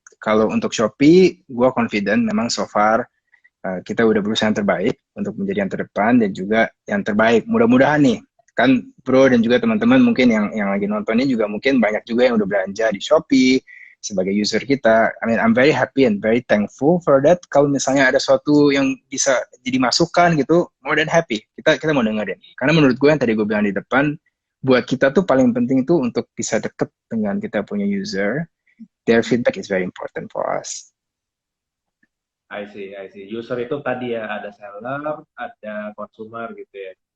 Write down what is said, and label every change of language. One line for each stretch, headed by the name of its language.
Indonesian: Kalau untuk Shopee, gue confident memang so far kita udah berusaha yang terbaik untuk menjadi yang terdepan dan juga yang terbaik. Mudah-mudahan nih, kan bro dan juga teman-teman mungkin yang lagi nontonnya juga mungkin banyak juga yang udah belanja di Shopee sebagai user kita.
English: I'm very happy and very thankful for that.
Indonesian: Kalau misalnya ada sesuatu yang bisa jadi masukan gitu,
English: more than happy.
Indonesian: Kita mau dengerin. Karena menurut gue yang tadi gue bilang di depan, buat kita tuh paling penting itu untuk bisa deket dengan kita punya user.
English: Their feedback is very important for us. I see, I see.
Indonesian: User itu tadi ya ada seller, ada consumer gitu ya.